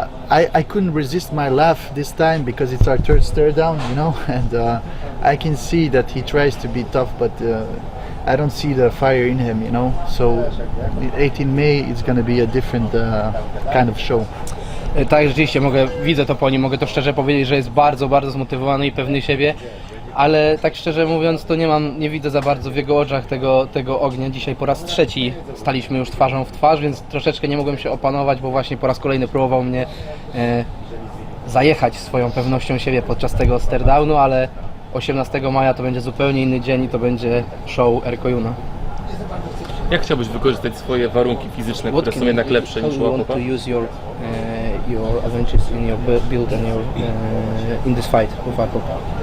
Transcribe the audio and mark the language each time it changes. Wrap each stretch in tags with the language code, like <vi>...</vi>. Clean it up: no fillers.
<en>I couldn't resist my laugh this time because it's our third stare down, you know, and I can see that he tries to be tough, but I don't see the fire in him, you know. So 18 May it's going to be a different kind of show.</en> <pl>Tak, rzeczywiście widzę to po nim, mogę to szczerze powiedzieć, że jest bardzo, bardzo zmotywowany i pewny siebie, ale tak szczerze mówiąc to nie widzę za bardzo w jego oczach tego ognia. Dzisiaj po raz trzeci staliśmy już twarzą w twarz, więc troszeczkę nie mogłem się opanować, bo właśnie po raz kolejny próbował mnie zajechać swoją pewnością siebie podczas tego stare-downu, ale 18 maja to będzie zupełnie inny dzień i to będzie show Erko Juna. Jak chciałbyś wykorzystać swoje warunki fizyczne, które są jednak lepsze niż u Akopa?</pl> <en>To use your advantages in your build and in this fight with Akopa.</en>